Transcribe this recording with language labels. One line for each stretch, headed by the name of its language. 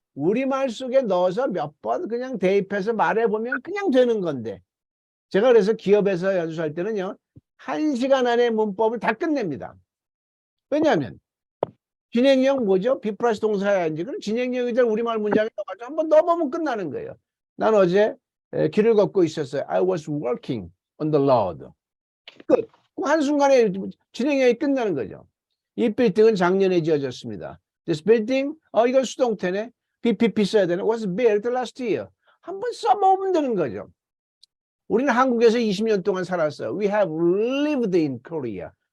Korean: 우리말 속에 넣어서 몇 번 그냥 대입해서 말해보면 그냥 되는 건데 제가 그래서 기업에서 연수할 때는요, 1시간 안에 문법을 다 끝냅니다. 왜냐하면 진행형 뭐죠? be 플러스 동사야지. 그럼 진행형이들 우리말 문장에 넣어가지고 한번 넣어보면 끝나는 거예요. 난 어제 길을 걷고 있었어요.
English: I was walking on the road.
Korean: 끝. 한순간에 진행형이 끝나는 거죠. 이 빌딩은 작년에 지어졌습니다.
English: This building,
Korean: 이건 수동태네. BPP 써야 되네.
English: Was built last year.
Korean: 한번 써보면 되는 거죠. 우리는 한국에서 20년 동안 살았어요.
English: We have lived in Korea.